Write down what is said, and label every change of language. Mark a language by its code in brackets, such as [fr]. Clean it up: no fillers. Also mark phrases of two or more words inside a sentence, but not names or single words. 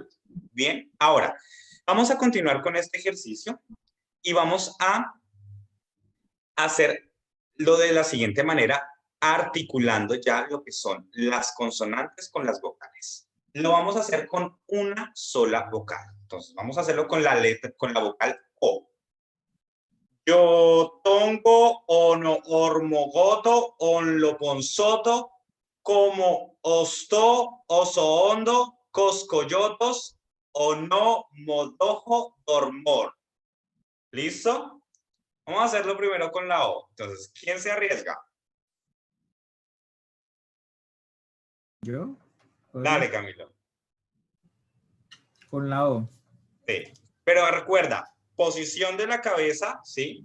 [es] Bien, ahora vamos a continuar con este ejercicio y vamos a hacerlo de la siguiente manera, articulando ya lo que son las consonantes con las vocales. Lo vamos a hacer con una sola vocal. Entonces, vamos a hacerlo con la letra, con la vocal O. Yo tongo ono ormogoto onloponsoto como osto osohondo coscoyotos ono modojo dormor. ¿Listo? Vamos a hacerlo primero con la O. Entonces, ¿quién se arriesga? yo, Dale, Camilo. con la O. Sí. Pero recuerda, posición de la cabeza, ¿sí?